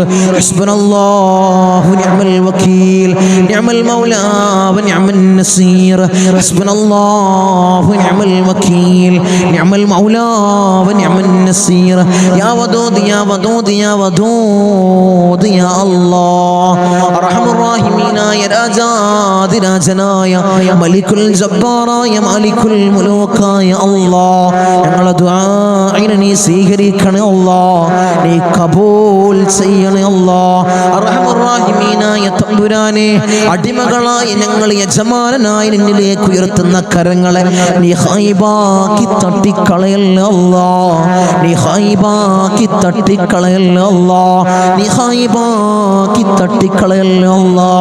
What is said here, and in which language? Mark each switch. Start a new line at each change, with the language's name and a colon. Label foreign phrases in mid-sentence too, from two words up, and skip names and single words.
Arabic: حسبنا الله ونعم الوكيل، نعم المولى ونعم النصير. حسبنا الله ونعم الوكيل، نعم المولى ونعم النصير. يا ودود يا ودود يا ودود يا الله. أرحم الراحمين
Malayalam: ജബ്ബാറായ രാജാതിരാജനായ മലിക്കുൽ ജബ്ബാറായ
Arabic: مالك الملوك
Malayalam: അല്ലാഹ് ഞങ്ങളെ ദുആഇനെ നീ സ്വീകരിക്കണേ അല്ലാഹ്, നീ കബൂൽ ചെയ്യണേ അല്ലാഹ്.
Arabic: أرحم الراحمين
Malayalam: തമ്പുരാനെ, അടിമകളായി ഞങ്ങൾ യജമാനനായി നിന്നിലേക്ക് ഉയർത്തുന്ന കരങ്ങളെ നീ ഹൈബാക്കി തട്ടിക്കളയല്ലേ അല്ലാഹ്, നീ ഹൈബാക്കി തട്ടിക്കളയല്ലേ അല്ലാഹ്, നീ ഹൈബാക്കി തട്ടിക്കളയല്ലേ അല്ലാഹ്.